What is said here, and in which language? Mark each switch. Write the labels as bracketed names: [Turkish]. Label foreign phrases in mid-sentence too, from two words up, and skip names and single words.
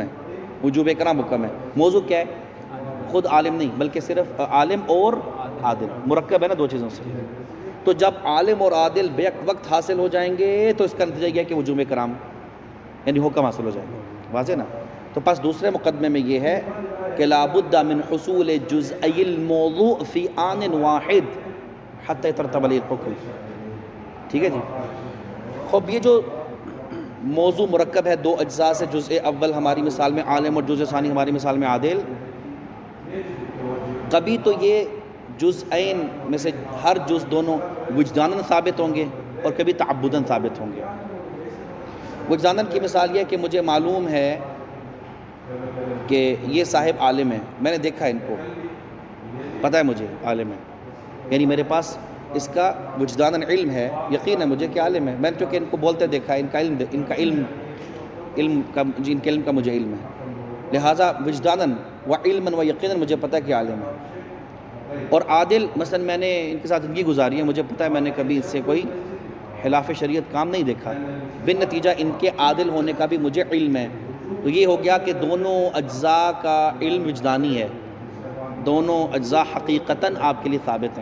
[Urdu] وجوب اکرام حکم ہے. موضوع کیا ہے؟ خود عالم نہیں بلکہ صرف عالم اور عادل، مرکب ہے نا 2 چیزوں سے. تو جب عالم اور عادل بیک وقت حاصل ہو جائیں گے تو اس کا نتیجہ یہ ہے کہ وجوب اکرام یعنی حکم حاصل ہو جائے گا. واضح نا؟ تو پس دوسرے مقدمے میں یہ ہے کہ [Arabic] لابد من حصول جزئی الموضوع فی آن واحد حتی یترتب علیہ الحکم. [Urdu] ٹھیک ہے جی. خوب، یہ جو موضوع مرکب ہے 2 اجزاء سے، جزء اول ہماری مثال میں عالم اور جزء ثانی ہماری مثال میں عادل، کبھی تو یہ جزئین میں سے ہر جز دونوں وجداناً ثابت ہوں گے اور کبھی تعبداً ثابت ہوں گے. وجداناً کی مثال یہ کہ مجھے معلوم ہے کہ یہ صاحب عالم ہے، میں نے دیکھا ان کو، پتہ ہے مجھے عالم ہے، یعنی میرے پاس اس کا وجداناً علم ہے، یقین ہے مجھے کہ عالم ہے. میں نے چونکہ ان کو بولتے دیکھا ہے، ان کا علم کا مجھے علم ہے، لہٰذا وجداناً و علماً و یقیناً مجھے پتہ ہے کہ عالم ہے. اور عادل، مثلا میں نے ان کے ساتھ زندگی گزاری ہے، مجھے پتہ ہے میں نے کبھی اس سے کوئی خلاف شریعت کام نہیں دیکھا، بن نتیجہ ان کے عادل ہونے کا بھی مجھے علم ہے۔ تو یہ ہو گیا کہ دونوں اجزاء کا علم وجدانی ہے، دونوں اجزاء حقیقتاً آپ کے لیے ثابت ہیں۔